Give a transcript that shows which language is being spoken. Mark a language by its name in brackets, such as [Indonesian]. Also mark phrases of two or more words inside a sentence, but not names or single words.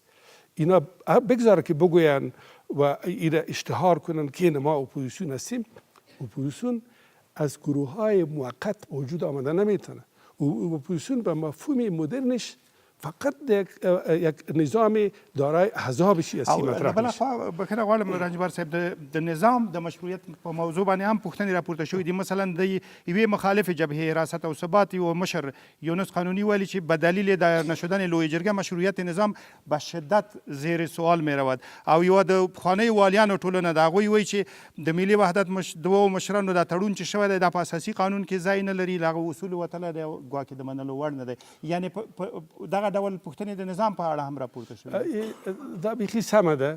[Persian] اینا بگذاره که بگوین و اینا اشتهار کنن که ما اپوزیسیون هستیم. اپوزیسیون از گروه های موقت وجود آمده نمیتونه. اپوزیسیون به مفهوم مدرنش فقط یک نظام دارای احزاب سیاسی مطرح [Pashto] بل خو بخیر غواړم رنجبر صاحب د نظام د مشروعیت په موضوع باندې هم پوښتنې راپورته شوې دي. مثلا د یوې مخالف جبهه حراست او ثبات او مشر یونس قانونی ویلي چې [Persian] به دلیل دایر نشدن لویه جرګه مشروعیت نظام به شدت زیر سوال می رود. [Pashto] او یو د پخوانیو والیانو ټولنه د هغوی وایي چې د ملي وحدت دوو مشرانو دا تړون چې شوی دی دا په اساسي قانون کې ځای نه لري، له هغه اصولو وتلی دی، ګواکې د منلو وړ نه دی. یعنې دغه ډول پوښتنې د نظام په اړه هم راپورته شوې. دا بیخي سمه ده.